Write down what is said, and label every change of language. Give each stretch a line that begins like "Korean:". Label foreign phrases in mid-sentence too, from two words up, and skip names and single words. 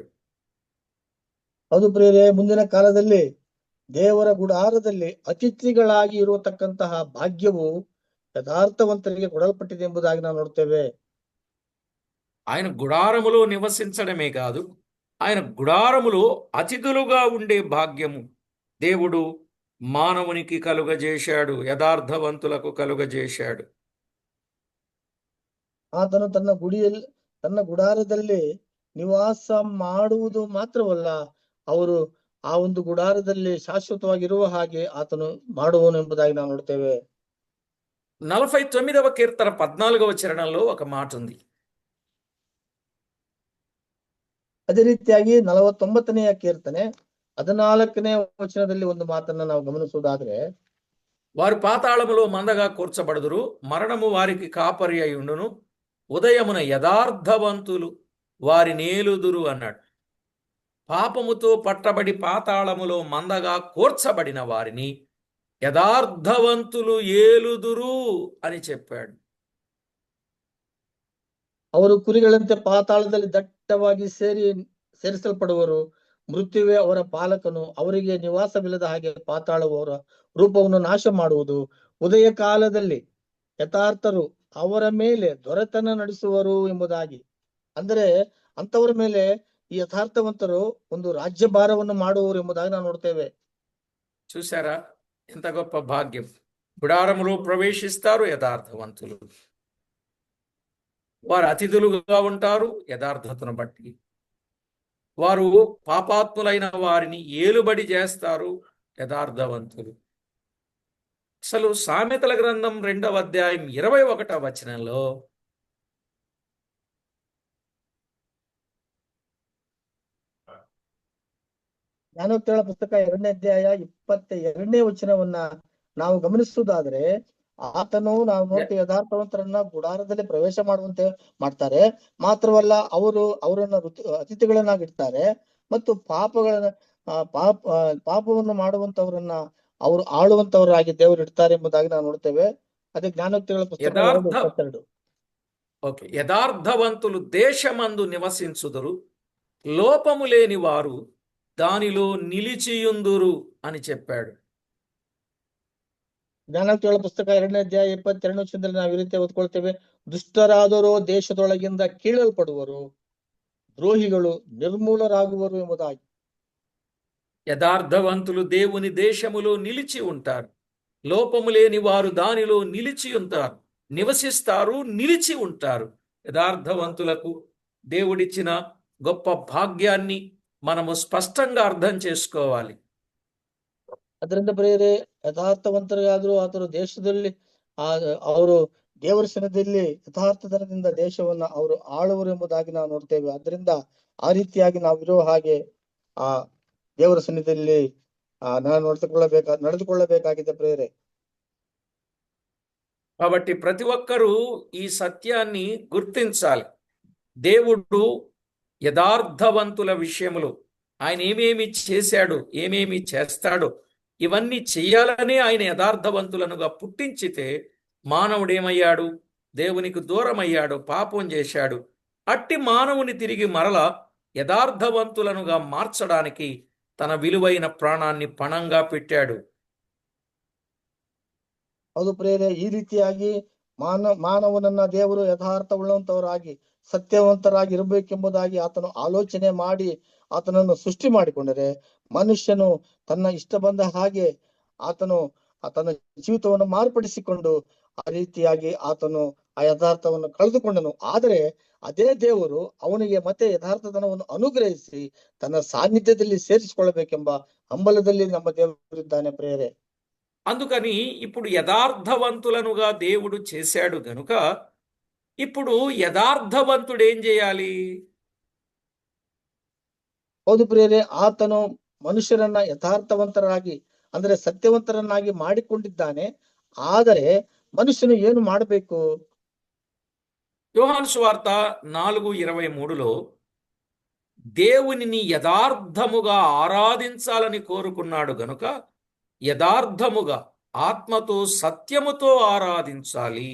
Kannada: ಹೌದು ಪ್ರಿಯರೇ, ಮುಂದಿನ ಕಾಲದಲ್ಲಿ ದೇವರ ಗುಡಾರದಲ್ಲಿ ಅತಿಥಿಗಳಾಗಿ ಇರತಕ್ಕಂತಹ ಭಾಗ್ಯವು ಯಥಾರ್ಥವಂತರಿಗೆ ಕೊಡಲ್ಪಟ್ಟಿದೆ ಎಂಬುದಾಗಿ ನಾವು ನೋಡ್ತೇವೆ.
Telugu: ఆయన గుడారములో నివసించడమే కాదు, ఆయన గుడారములో అతిథులుగా ఉండే భాగ్యము దేవుడు మానవునికి కలుగజేశాడు, యథార్థవంతులకు కలుగజేశాడు.
Kannada: ಆತನು ತನ್ನ ಗುಡಾರದಲ್ಲಿ ನಿವಾಸ ಮಾಡುವುದು ಮಾತ್ರವಲ್ಲ, ಅವರು ಆ ಒಂದು ಗುಡಾರದಲ್ಲಿ ಶಾಶ್ವತವಾಗಿರುವ ಹಾಗೆ ಆತನು ಮಾಡುವನು ಎಂಬುದಾಗಿ ನಾವು ನೋಡ್ತೇವೆ.
Telugu: 49వ కీర్తన 14వ చరణంలో ఒక మాట ఉంది.
Kannada: ಅದೇ ರೀತಿಯಾಗಿ 49ನೆಯ ಕೀರ್ತನೆ 14ನೇ ವಚನದಲ್ಲಿ ಒಂದು ಮಾತನ್ನ ನಾವು ಗಮನಿಸುವುದಾದ್ರೆ,
Telugu: వారు పాతాళములో మందగా కూర్చబడుదురు, మరణము వారికి కాపరి అయి ఉండును, ఉదయమున యథార్థవంతులు వారి నేలుదురు అన్నాడు. పాపముతో పట్టబడి పాతాళములో మందగా కూర్చబడిన వారిని యథార్థవంతులు ఏలుదురు అని చెప్పాడు.
Kannada: ಅವರು ಕುರಿಗಳಂತೆ ಪಾತಾಳದಲ್ಲಿ ದಟ್ಟವಾಗಿ ಸೇರಿಸಲ್ಪಡುವರು. ಮೃತ್ಯುವೇ ಅವರ ಪಾಲಕನು, ಅವರಿಗೆ ನಿವಾಸವಿಲ್ಲದ ಹಾಗೆ ಪಾತಾಳವು ಅವರ ರೂಪವನ್ನು ನಾಶ ಮಾಡುವುದು. ಉದಯ ಕಾಲದಲ್ಲಿ ಯಥಾರ್ಥರು ಅವರ ಮೇಲೆ ದೊರೆತನ ನಡೆಸುವರು ಎಂಬುದಾಗಿ. ಅಂದರೆ ಅಂತವರ ಮೇಲೆ ಈ ಯಥಾರ್ಥವಂತರು ಒಂದು ರಾಜ್ಯಭಾರವನ್ನು ಮಾಡುವರು ಎಂಬುದಾಗಿ ನಾವು ನೋಡ್ತೇವೆ.
Telugu: చూసారా ఎంత గొప్ప భాగ్యం! గుడారములో ప్రవేశిస్తారు యథార్థవంతులు, వారు అతిథులుగా ఉంటారు యథార్థతను బట్టి. వారు పాపాత్ములైన వారిని ఏలుబడి చేస్తారు యథార్థవంతులు. అసలు సామెతల గ్రంథం 2వ అధ్యాయం 21వ వచనంలో
Kannada: ಜ್ಞಾನೋಕ್ತಿಗಳ ಪುಸ್ತಕ 2ನೇ ಅಧ್ಯಾಯ 22ನೇ ವಚನವನ್ನ ನಾವು ಗಮನಿಸುವುದಾದ್ರೆ, ಆತನು ನಾವು ನೋಡ್ತೀವಿ ಯಥಾರ್ಥವಂತರನ್ನ ಗುಡಾರದಲ್ಲಿ ಪ್ರವೇಶ ಮಾಡುವಂತೆ ಮಾಡ್ತಾರೆ. ಮಾತ್ರವಲ್ಲ, ಅವರನ್ನ ಅತಿಥಿಗಳನ್ನಾಗಿಡ್ತಾರೆ ಮತ್ತು ಪಾಪವನ್ನು ಮಾಡುವಂತವರನ್ನ ಅವರು ಆಳುವಂತವರಾಗಿ ದೇವರು ಇಡ್ತಾರೆ ಎಂಬುದಾಗಿ ನಾವು ನೋಡ್ತೇವೆ. ಅದೇ ಜ್ಞಾನೋಕ್ತಿಗಳ ಪುಸ್ತಕ 2:22.
Telugu: ఓకే, యథార్థవంతులు దేశమందు నివసించుదురు, లోపము లేని వారు దానిలో నిలిచియుందురు అని చెప్పాడు.
Kannada: ಜ್ಞಾನೋಕ್ತಿಗಳ ಪುಸ್ತಕ 2ನೇ ಅಧ್ಯಾಯ 22ನೇ ವಚನದಲ್ಲಿ ನಾವು ಈ ರೀತಿ ಓದ್ಕೊಳ್ತೇವೆ, ದುಷ್ಟರಾದರೋ ದೇಶದೊಳಗಿಂದ ಕೀಳಲ್ಪಡುವರು, ದ್ರೋಹಿಗಳು ನಿರ್ಮೂಲರಾಗುವರು ಎಂಬುದಾಗಿ.
Telugu: యథార్థవంతులు దేవుని దేశములో నిలిచి ఉంటారు, లోపము లేని వారు దానిలో నిలిచి ఉంటారు, నివసిస్తారు, నిలిచి ఉంటారు. యథార్థవంతులకు దేవుడిచ్చిన గొప్ప భాగ్యాన్ని మనము స్పష్టంగా అర్థం చేసుకోవాలి.
Kannada: ಅದರಿಂದ ಪ್ರಿಯರೇ, ಯಥಾರ್ಥವಂತರಿಗಾದ್ರೂ ಆತರು ದೇಶದಲ್ಲಿ ಅವರು ದೇವರ ಸನ್ನಿಧಿಯಲ್ಲಿ ಯಥಾರ್ಥತನದಿಂದ ದೇಶವನ್ನ ಅವರು ಆಳುವರು ಎಂಬುದಾಗಿ ನಾವು ನೋಡ್ತೇವೆ. ಅದರಿಂದ ಆ ರೀತಿಯಾಗಿ ನಾವು ಇರೋ ಹಾಗೆ ಆ ದೇವರ ಸನ್ನಿಧಿಯಲ್ಲಿ ನಡೆದುಕೊಳ್ಳಬೇಕಾಗಿದೆ ಪ್ರಿಯರೇ.
Telugu: కాబట్టి ప్రతి ఒక్కరూ ఈ సత్యాన్ని గుర్తించాలి. దేవుడు యథార్థవంతుల విషయములో ఆయన ఏమేమి చేశాడు, ఏమేమి చేస్తాడో ఇవన్నీ చెయ్యాలనే ఆయన యథార్థవంతులనుగా పుట్టించితే మానవుడేమయ్యాడు? దేవునికి దూరం అయ్యాడు, పాపం చేశాడు. అట్టి మానవుని తిరిగి మరల యథార్థవంతులనుగా మార్చడానికి తన విలువైన ప్రాణాన్ని పణంగా పెట్టాడు.
Kannada: ಹೌದು ಪ್ರಿಯರೇ, ಈ ರೀತಿಯಾಗಿ ಮಾನವನನ್ನ ದೇವರು ಯಥಾರ್ಥವುಳ್ಳಂತವರಾಗಿ ಸತ್ಯವಂತರಾಗಿ ಇರಬೇಕೆಂಬುದಾಗಿ ಆತನು ಆಲೋಚನೆ ಮಾಡಿ ಆತನನ್ನು ಸೃಷ್ಟಿ ಮಾಡಿಕೊಂಡರೆ, ಮನುಷ್ಯನು ತನ್ನ ಇಷ್ಟ ಬಂದ ಹಾಗೆ ಆತನು ತನ್ನ ಜೀವಿತವನ್ನು ಮಾರ್ಪಡಿಸಿಕೊಂಡು ಆ ರೀತಿಯಾಗಿ ಆತನು ಆ ಯಥಾರ್ಥವನ್ನು ಕಳೆದುಕೊಂಡನು. ಆದರೆ ಅದೇ ದೇವರು ಅವನಿಗೆ ಮತ್ತೆ ಯಥಾರ್ಥತನವನ್ನು ಅನುಗ್ರಹಿಸಿ ತನ್ನ ಸಾನ್ನಿಧ್ಯದಲ್ಲಿ ಸೇರಿಸಿಕೊಳ್ಳಬೇಕೆಂಬ ಹಂಬಲದಲ್ಲಿ ನಮ್ಮ ದೇವರಿದ್ದಾನೆ ಪ್ರಿಯರೇ.
Telugu: అందుకని ఇప్పుడు యథార్థవంతులనుగా దేవుడు చేశాడు గనుక ఇప్పుడు యథార్థవంతుడు ఏం చేయాలి?
Kannada: ಹೌದು ಪ್ರಿಯರೇ, ಆತನು ಮನುಷ್ಯರನ್ನ ಯಥಾರ್ಥವಂತರಾಗಿ ಅಂದ್ರೆ ಸತ್ಯವಂತರನ್ನಾಗಿ ಮಾಡಿಕೊಂಡಿದ್ದಾನೆ. ಆದರೆ ಮನುಷ್ಯನು ಏನು ಮಾಡಬೇಕು?
Telugu: యోహాను సువార్త 4:23లో దేవునిని యథార్థముగా ఆరాధించాలని కోరుకున్నాడు గనుక యథార్థముగా ఆత్మతో సత్యముతో ఆరాధించాలి.